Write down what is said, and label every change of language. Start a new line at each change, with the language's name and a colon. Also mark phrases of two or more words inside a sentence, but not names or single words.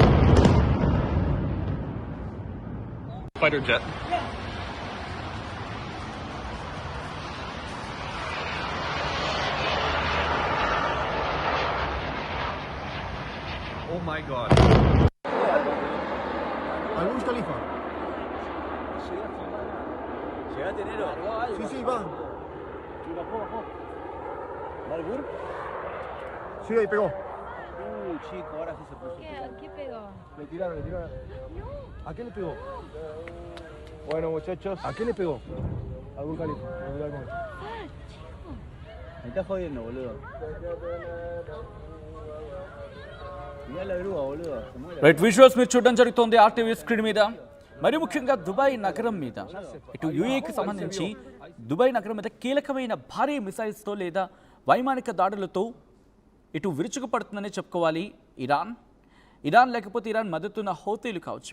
English: Fighter jet. Oh my god.
Spanish: Al Burj Khalifa. Llegaste enero. Sí, sí, va. Sí, bajó. ¿Va al Burj? Sí, ahí pegó. Chico, ahora sí se puso. ¿Qué pegó? Le tiraron. ¿A qué le pegó? Bueno, muchachos. ¿A qué le pegó? Al Burj Khalifa. Me está jodiendo, boludo. Mirá la grúa, boludo. Se muere.
Telugu: రైట్, విజువల్స్ మీరు చూడడం జరుగుతోంది ఆర్టీవీ స్క్రీన్ మీద. మరి ముఖ్యంగా దుబాయ్ నగరం మీద, ఇటు యూఏకి సంబంధించి దుబాయ్ నగరం మీద కీలకమైన భారీ మిసైల్స్తో లేదా వైమానిక దాడులతో ఇటు విరుచుకుపడుతుందనే చెప్పుకోవాలి ఇరాన్ లేకపోతే ఇరాన్ మద్దతున్న హౌతీలు కావచ్చు.